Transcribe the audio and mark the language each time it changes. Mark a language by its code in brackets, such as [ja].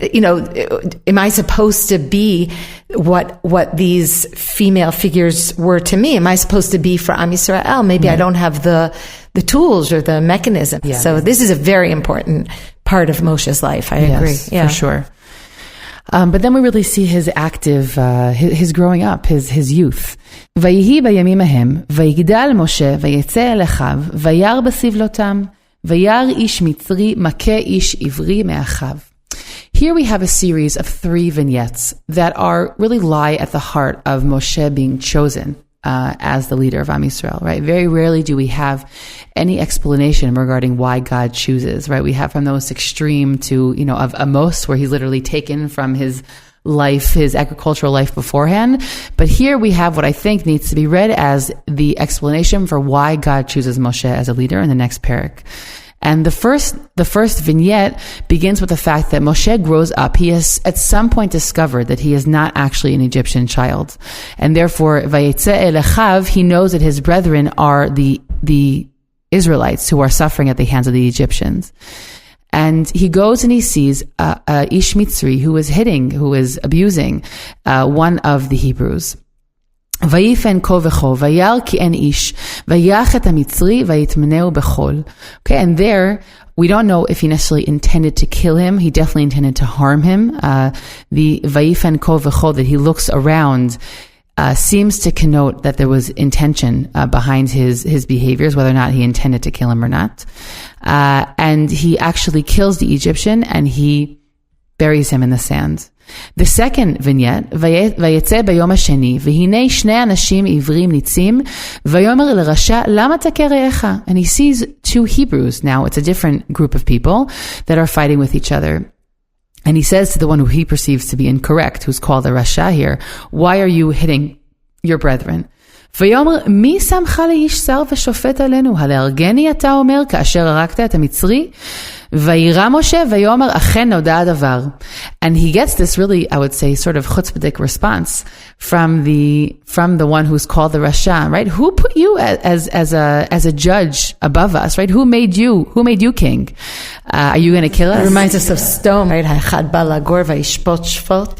[en] Am I supposed to be what these female figures were to me? Am I supposed to be for Am Yisrael? Maybe I don't have the tools or the mechanism. Yeah. So this is a very important part of Moshe's life. I agree. Yeah. For sure. But then we really see his active, his growing up, his youth. [he] ויהי בימים ההם, ויגדל משה, ויצא אל אחיו, וירא בסבלותם, וירא איש מצרי, מכה איש עברי מאחיו. [en] Here we have a series of 3 vignettes that are really lie at the heart of Moshe being chosen as the leader of Am Yisrael, right? Very rarely do we have any explanation regarding why God chooses, right? We have from the most extreme to, of Amos, where he's literally taken from his life, his agricultural life beforehand. But here we have what I think needs to be read as the explanation for why God chooses Moshe as a leader in the next parak. And the first vignette begins with the fact that Moshe grows up. He has at some point discovered that he is not actually an Egyptian child. And therefore, [he] Vayetze el achav, [en] he knows that his brethren are the Israelites who are suffering at the hands of the Egyptians. And he goes and he sees [he] Ish Mitzri [en] who is abusing one of the Hebrews. [he] ויפן כה וכה, וירא כי אין איש, ויח את המצרי, ויטמנהו בחול. [en] Okay, and there, we don't know if he necessarily intended to kill him. He definitely intended to harm him. The [he] ויפן כה וכה [en] that he looks around seems to connote that there was intention behind his behaviors, whether or not he intended to kill him or not. And he actually kills the Egyptian and he buries him in the sand. The second vignette, [he] ויצא ביום השני, והנה שני אנשים עברים ניצים, ויאמר לרשע, למה תכה רעך? [en] And he sees 2 Hebrews. Now it's a different group of people that are fighting with each other. And he says to the one who he perceives to be incorrect, who's called the Rasha here, why are you hitting your brethren? [he] ויאמר, מי שמך לאיש שר ושופט עלינו? הלהרגני אתה אומר, כאשר הרגת את המצרי? וירא משה ויאמר, אכן נודע הדבר. [en] And he gets this really, I would say, sort of chutzpahdik response from the one who's called the Rasha, right? Who put you as a judge above us, right? Who made you king? Are you going to kill us? It reminds us of Sodom, right? [he] Ha'echad ba lagor vayishpot shvot.